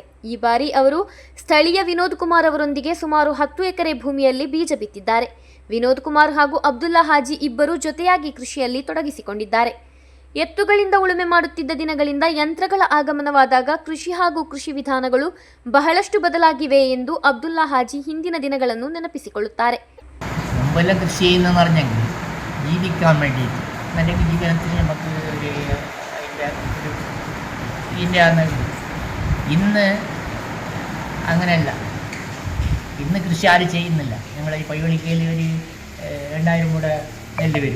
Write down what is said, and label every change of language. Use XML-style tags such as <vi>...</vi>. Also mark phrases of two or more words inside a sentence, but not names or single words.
<kn>ಈ ಬಾರಿ ಅವರು ಸ್ಥಳೀಯ ವಿನೋದ್ ಕುಮಾರ್ ಅವರೊಂದಿಗೆ ಸುಮಾರು 10 ಎಕರೆ ಭೂಮಿಯಲ್ಲಿ ಬೀಜ ಬಿತ್ತಿದ್ದಾರೆ. ವಿನೋದ್ ಕುಮಾರ್ ಹಾಗೂ ಅಬ್ದುಲ್ಲಾ ಹಾಜಿ ಇಬ್ಬರು ಜೊತೆಯಾಗಿ ಕೃಷಿಯಲ್ಲಿ ತೊಡಗಿಸಿಕೊಂಡಿದ್ದಾರೆ. ಎತ್ತುಗಳಿಂದ ಉಳುಮೆ ಮಾಡುತ್ತಿದ್ದ ದಿನಗಳಿಂದ ಯಂತ್ರಗಳ ಆಗಮನವಾದಾಗ ಕೃಷಿ ಹಾಗೂ ಕೃಷಿ ವಿಧಾನಗಳು ಬಹಳಷ್ಟು ಬದಲಾಗಿವೆ ಎಂದು ಅಬ್ದುಲ್ಲಾ ಹಾಜಿ ಹಿಂದಿನ ದಿನಗಳನ್ನು ನೆನಪಿಸಿಕೊಳ್ಳುತ್ತಾರೆ.</kn> <ml>മുമ്പെല്ലാം കൃഷി ചെയ്യുന്നതെന്ന് പറഞ്ഞെങ്കിൽ ജീവിക്കാൻ വേണ്ടിയിട്ട് അല്ലെങ്കിൽ ജീവിതത്തിന് നമുക്ക് ഇതിൻ്റെ ഇന്ന് അങ്ങനെയല്ല. ഇന്ന് കൃഷി ആരും ചെയ്യുന്നില്ല. ഞങ്ങൾ ഈ പൈവളിക്കയിൽ ഒരു 2000 കൂടെ നെല്ല് വരും.</ml>